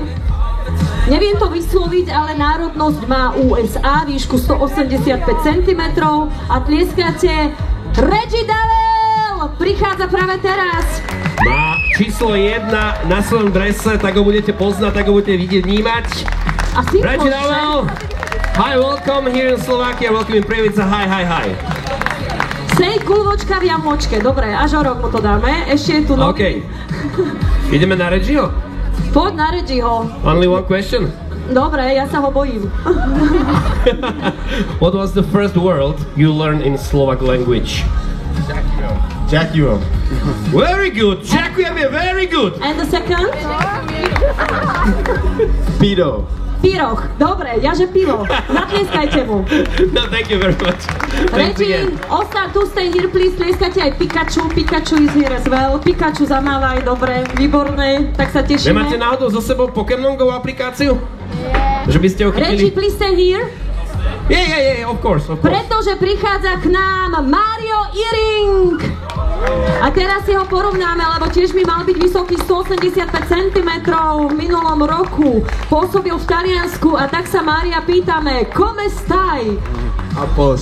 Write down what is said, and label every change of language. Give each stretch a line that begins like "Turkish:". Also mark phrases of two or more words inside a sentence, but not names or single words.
Slovak: Neviem to vysloviť, ale národnosť má USA, výšku 185 cm a tlieskate Reggie Davel! Prichádza práve teraz. Má číslo 1 na svojom drese, tak ho budete poznať, tak ho budete vidieť, vnímať. Reggie Davel!
English: Hi, welcome here in Slovakia, welcome in Prievidza, hi.
Slovak: Sej kulvočka v jamočke, dobre, až o rok mu to dáme, ešte je tu nový. OK. Ideme na Reggieho? Poď na Reggieho.
English: Only one question?
Slovak: Dobre, ja sa ho bojím.
English: What was the first word you learned in Slovak language?
Slovak: Ďakujem.
English: Very good,
Slovak: ďakujem je
English: very good. And the second?
Slovak: Pido. Piroch, dobre, jaže pivo. Natlieskajte mu.
English: No, thank you very much. Reggie, tu stay here, please,
Slovak: tlieskajte aj Pikachu.
English: Pikachu is here as well.
Slovak: Pikachu zamávaj, dobre, výborné, tak sa tešíme. Nemáte náhodou so sebou Pokémon Go aplikáciu? Yeah. Že by ste ho chytili?
English: Reggie, please stay here. Yeah, of course.
Slovak: Pretože prichádza k nám Mario Iring. A teraz si ho porovnáme, lebo tiež by mal byť vysoký 185 cm v minulom roku. Pôsobil v Taliansku a tak sa Mária pýtame,
Italian: come stai?
Slovak: A post.